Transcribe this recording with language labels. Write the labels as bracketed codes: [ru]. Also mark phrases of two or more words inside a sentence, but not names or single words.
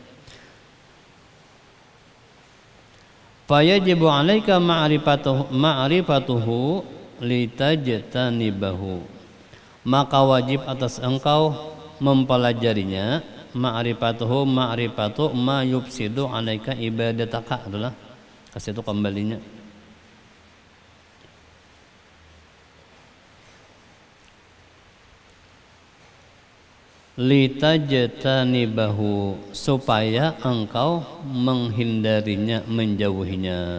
[ar] فيجب عليك معرفته لتجتنبه. [id] Maka wajib atas engkau mempelajarinya. [ar] معرفته معرفة ما يفسد عليك عبادتك [id] adalah kasih itu kembalinya. Litajtanibahu, supaya engkau menghindarinya, menjauhinya.